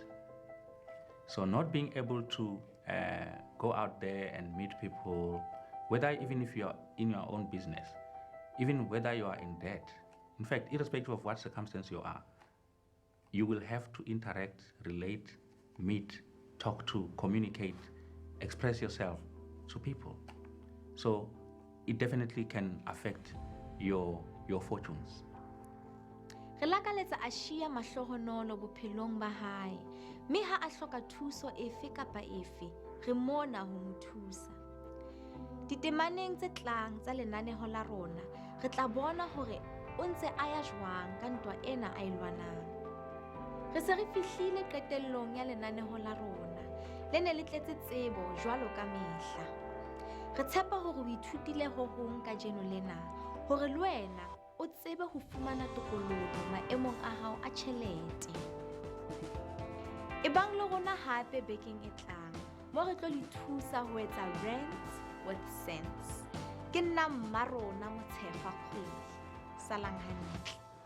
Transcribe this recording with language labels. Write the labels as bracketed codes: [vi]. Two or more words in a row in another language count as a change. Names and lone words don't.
[en] So not being able to go out there and meet people, whether even if you are in your own business, even whether you are in debt, in fact, irrespective of what circumstance you are, you will have to interact, relate, meet, talk to, communicate, express yourself to people. So it definitely can affect your fortunes. [st] Re lakaletsa Aashiya mahlohonolo bophelong ba hae, mme ha a hloka thuso efe kapa efe, re mona ho mo thusa. Ditemaneng tse tlang tsa lenaneho la rona, re tla bona hore o ntse a ya jwang ka ntwa ena a e lwanang. Re se re fihlile qetellong ya lenaneho la rona, le ne le tletse tsebo jwalo ka mehla. Re tshepa hore o ithutile ho hong ka jeno lena, hore le wena o tsebe ho fumana tokoloho maemong a hao a tjhelete. Ebang le rona hape bekeng e tlang, mo re tlo le thusa ho etsa Rands with sense. Ke nna Mmarona Kgwele. Salang hantle.